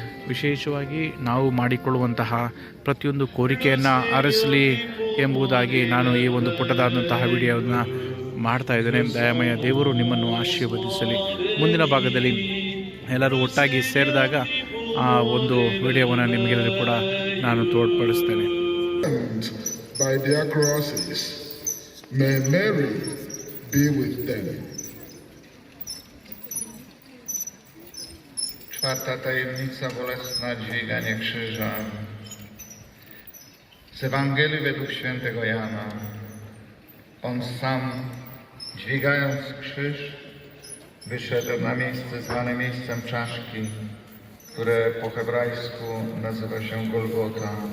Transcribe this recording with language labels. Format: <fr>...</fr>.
<kn>ವಿಶೇಷವಾಗಿ ನಾವು ಮಾಡಿಕೊಳ್ಳುವಂತಹ ಪ್ರತಿಯೊಂದು ಕೋರಿಕೆಯನ್ನು ಅರಸಲಿ ಎಂಬುದಾಗಿ ನಾನು ಈ ಒಂದು ಪುಟ್ಟದಾದಂತಹ ವಿಡಿಯೋವನ್ನು ಮಾಡ್ತಾ ಇದ್ದೇನೆ. ದಯಮಯ ದೇವರು ನಿಮ್ಮನ್ನು ಆಶೀರ್ವದಿಸಲಿ. ಮುಂದಿನ ಭಾಗದಲ್ಲಿ ಎಲ್ಲರೂ ಒಟ್ಟಾಗಿ ಸೇರಿದಾಗ ಆ ಒಂದು ವಿಡಿಯೋವನ್ನು ನಿಮಗೆಲ್ಲರೂ ಕೂಡ ನಾನು ತೋರ್ಪಡಿಸ್ತೇನೆ.</kn> <en>By their crosses, may Mary be with them.</en> <pl>Czwarta tajemnica, bolesna dźwiganie krzyża. Z Ewangelii według świętego Jana. On sam, dźwigając krzyż, wyszedł na miejsce zwane miejscem czaszki, które po hebrajsku nazywa się Golgota.</pl>